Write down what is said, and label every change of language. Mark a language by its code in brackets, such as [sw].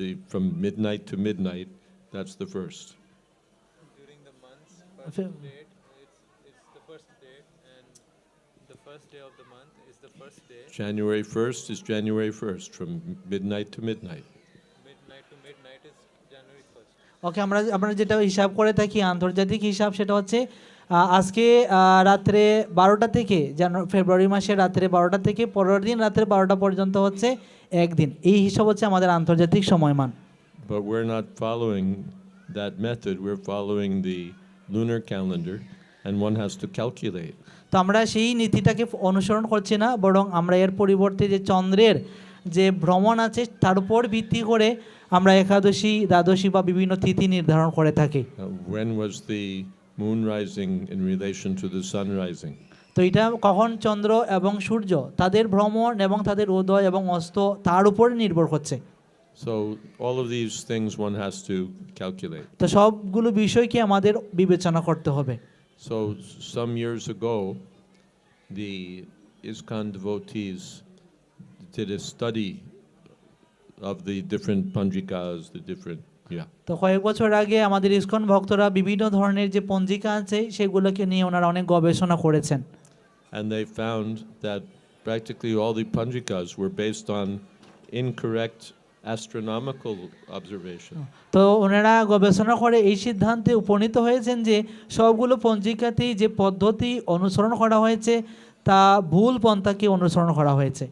[en] From midnight to midnight, that's the first. During the month's first date, it's the first date, and the first day of the month is the first day. January 1st is January 1st, from midnight to midnight. Midnight to midnight is January 1st. [bn] ওকে, আমরা যেটা হিসাব করে থাকি আন্তর্জাতিক হিসাব, সেটা হচ্ছে আজকে রাত্রে 12টা থেকে ফেব্রুয়ারি মাসে রাত্রে 12টা থেকে পরের দিন রাত্রে 12টা পর্যন্ত হচ্ছে একদিন। এই হিসাব হচ্ছে আমাদের আন্তর্জাতিক সময়মান। [en] But we're not following that method. We're following the lunar calendar, and one has to calculate. [bn] তো আমরা সেই নীতিটাকে অনুসরণ করছি না, বরং আমরা এর পরিবর্তে যে চন্দ্রের যে ভ্রমণ আছে তার উপর ভিত্তি করে আমরা একাদশী, দ্বাদশী বা বিভিন্ন তিথি নির্ধারণ করে থাকি। [en] When was the moon rising in relation to the sun rising? [bn] তো এটা কখন চন্দ্র এবং সূর্য তাদের ভ্রমণ এবং তাদের উদয় এবং অস্ত তার উপর নির্ভর করছে। [en] So all of these things one has to calculate. [bn] তো সবগুলো বিষয়কে আমাদের বিবেচনা করতে হবে। [en] So some years ago, the ISKCON devotees did a study of the different panjikas, the different, yeah. [bn] তো কয়েক বছর আগে আমাদের ইসকন ভক্তরা বিভিন্ন ধরনের যে পঞ্জিকা আছে সেগুলোকে নিয়ে ওনারা অনেক গবেষণা করেছেন। [en] And they found that practically all the panjikas were based on incorrect astronomical observation. [bn] তো ওনারা গবেষণা করে এই সিদ্ধান্তে উপনীত হয়েছেন যে সবগুলো পঞ্জিকাতেই যে পদ্ধতি অনুসরণ করা হয়েছে তা ভুল পন্থাকে অনুসরণ করা হয়েছে।